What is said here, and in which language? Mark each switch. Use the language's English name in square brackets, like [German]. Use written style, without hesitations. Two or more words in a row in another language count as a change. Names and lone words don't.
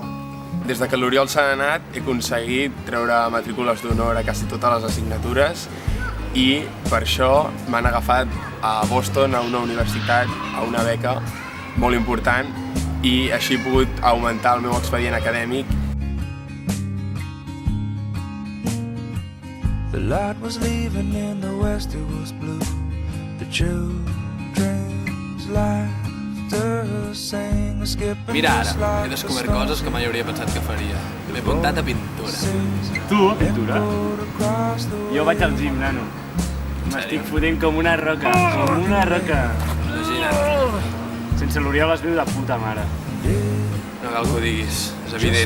[Catalan] Des que l'Oriol s'ha anat he aconseguit treure matrícules d'honor a quasi totes les assignatures i per això m'han agafat a Boston, a una universitat, a una beca molt important i així he pogut augmentar el meu expedient acadèmic. [English] The light was leaving in the west, it was blue. The children's laughter sang, skipping. [Catalan] Mira ara, he descobert coses que mai hauria pensat que faria. M'he apuntat a pintura. Tu, a pintura? Jo vaig al gim, nano. M'estic fotent com una roca, Imagina't. Sense l'Oriol es viu de puta mare. No cal que ho diguis, és evident.